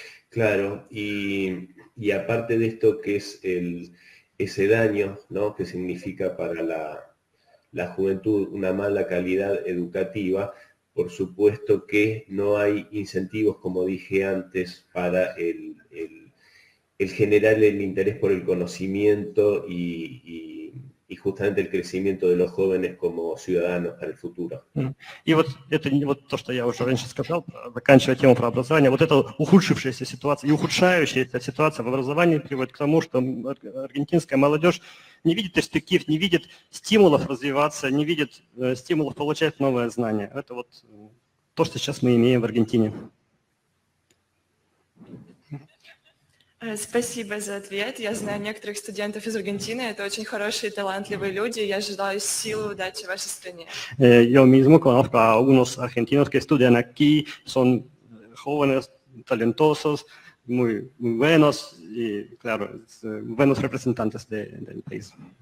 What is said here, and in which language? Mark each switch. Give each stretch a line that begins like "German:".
Spanish: Claro, y aparte de esto que es ese daño, ¿no?, que significa para la juventud una mala calidad educativa, por supuesto que no hay incentivos, como dije antes, para el generar el interés por el conocimiento y justamente el crecimiento de los jóvenes como ciudadanos para el futuro.
Russian: И вот это вот то, что я уже раньше сказал, заканчивая тему про образование, вот эта ухудшившаяся ситуация и ухудшающаяся ситуация в образовании приводит к тому, что аргентинская молодежь не видит перспектив, не видит стимулов развиваться, не видит стимулов получать новые знания. Это вот то, что сейчас мы имеем в Аргентине. Спасибо за ответ. Я знаю некоторых студентов из Аргентины. Это очень хорошие, talantливые люди. Я желаю силы и удачи вашей стране.
Spanish: Yo mismo conozco a unos argentinos que estudian aquí, son jóvenes, talentosos, muy buenos y, claro, buenos representantes del país.